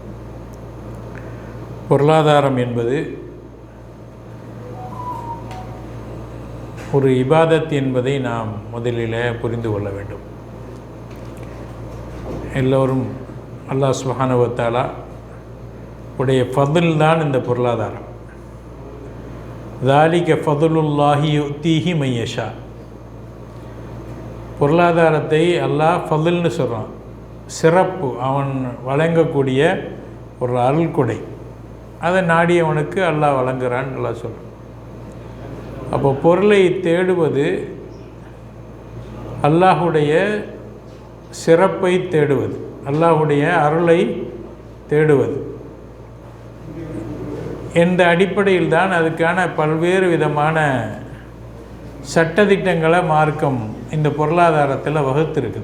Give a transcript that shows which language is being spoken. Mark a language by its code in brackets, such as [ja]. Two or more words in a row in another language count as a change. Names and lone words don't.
[ta] பொருளாதாரம் என்பது ஒரு இபாதத் என்பதை நாம் முதலில் புரிந்து கொள்ள வேண்டும். எல்லோரும் அல்லாஹ் [ar] سبحانه وتعالى [ta] உடைய ஃபதுல் தான் இந்த பொருளாதாரம். [ar] ذَلِكَ فَضْلُ اللَّهِ يُؤْتِيهِ مَن يَشَاءُ. [ta] பொருளாதாரத்தை அல்லாஹ் ஃபதுல்னு சொல்கிறான், சிறப்பு, அவன் வழங்கக்கூடிய ஒரு அருள்கொடை. அதை நாடியவனுக்கு அல்லாஹ் வழங்குறான்னு அல்லாஹ் சொல்கிறான். அப்போ பொருளை தேடுவது அல்லாஹுடைய சிறப்பை தேடுவது, அல்லாஹுடைய அருளை தேடுவது என்ற அடிப்படையில் தான் அதுக்கான பல்வேறு விதமான சட்டதிட்டங்களை மார்க்கம் இந்த பொருளாதாரத்தில் வகுத்திருக்குது.